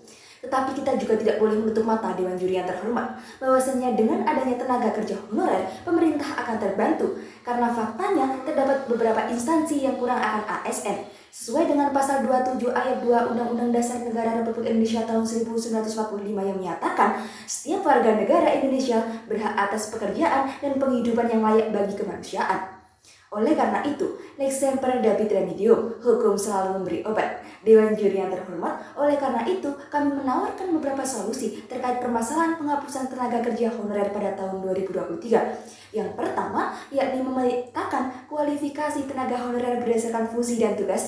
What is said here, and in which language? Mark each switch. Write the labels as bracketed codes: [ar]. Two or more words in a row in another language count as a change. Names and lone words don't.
[id] Tetapi kita juga tidak boleh menutup mata, Dewan Juri yang terhormat, bahwasanya dengan adanya tenaga kerja honorer, pemerintah akan terbantu karena faktanya terdapat beberapa instansi yang kurang akan ASN. Sesuai dengan pasal 27 ayat 2 Undang-Undang Dasar Negara Republik Indonesia tahun 1945 yang menyatakan setiap warga negara Indonesia berhak atas pekerjaan dan penghidupan yang layak bagi kemanusiaan. Oleh karena itu, [la] lex semper dabit remedium, [id] hukum selalu memberi obat. Dewan Juri yang terhormat, oleh karena itu kami menawarkan beberapa solusi terkait permasalahan penghapusan tenaga kerja honorer pada tahun 2023. Yang pertama, yakni memetakan kualifikasi tenaga honorer berdasarkan fungsi dan tugasnya.